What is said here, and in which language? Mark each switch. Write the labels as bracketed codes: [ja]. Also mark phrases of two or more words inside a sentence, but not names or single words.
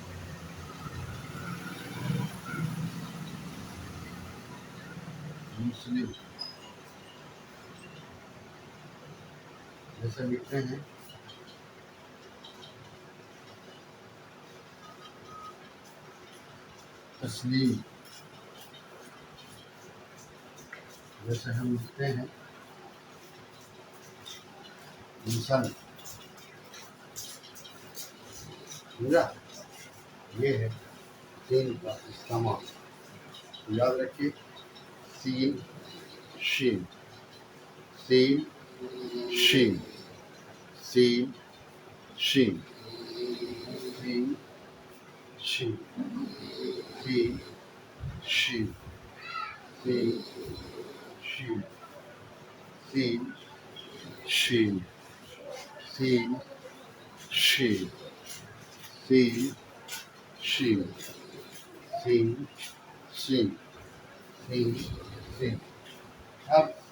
[ur] مسلم, جیسے لکھتے ہیں تسلیم, جیسے ہم لکھتے ہیں انسان, سمجھا. یہ ہے سین کا استعمال. یاد رکھیے سین شین, سین شین, سین شین, سین شین, سین شین, سین شین, سین شین, سین شین, سین شین, سین شین, سین شین. اب